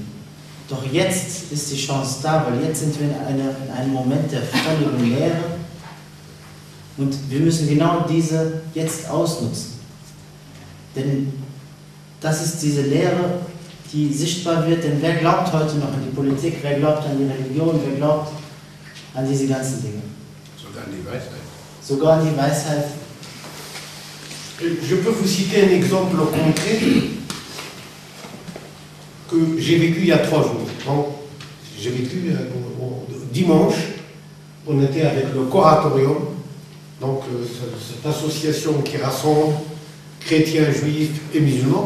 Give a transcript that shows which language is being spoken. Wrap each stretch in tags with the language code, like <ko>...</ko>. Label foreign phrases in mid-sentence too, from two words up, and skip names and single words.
<de>Doch jetzt ist die Chance da, weil jetzt sind wir in einem Moment der völligen Leere und wir müssen genau diese jetzt ausnutzen. Denn das ist diese Leere, die sichtbar wird, denn wer glaubt heute noch an die Politik, wer glaubt an die Religion, wer glaubt an diese ganzen Dinge? Sogar an die Weisheit. Sogar an die Weisheit.</de> <fr>Je peux vous citer un exemple concret que j'ai vécu il y a 3 jours. Donc, j'ai vécu dimanche, on était avec le Coratorium, donc cette association qui rassemble chrétiens, juifs et musulmans.</fr>